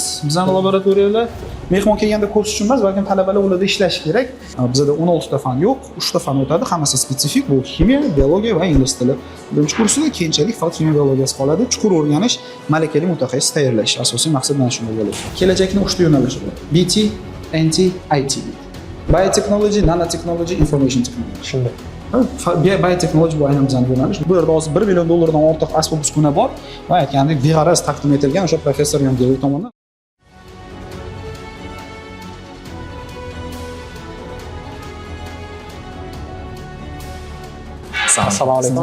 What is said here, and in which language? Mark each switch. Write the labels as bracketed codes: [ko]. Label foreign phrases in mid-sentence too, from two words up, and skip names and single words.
[uz] Bizning laboratoriyalar mehmon kelganda ko'rish uchun emas, balki talabalar ularda ishlashi kerak. Bizda 16 ta fan yo'q, 3 ta fan o'tadi, hammasi spetsifik, bu ximiya, biologiya va ingliz tili. Birinchi kursda keyinchalik faqat ximiya biologiyasi qoladi. Chuqur o'rganish, malakali mutaxassis tayyorlash. Asosiy maqsad mana shunday bo'ladi. Kelajakning 3 ta yo'nalishi bor. BT, NT, IT. [en] Biotechnology, nanotechnology, information technology. [uz] Shunday. Biotechnology bu aynan bizning yo'nalish. Bu yerda hozir $1 million dan ortiq asbob uskuna bor va aytgandek beg'araz taqdim etilgan o'sha professor Yongeli tomonidan. Assalomu alaykum.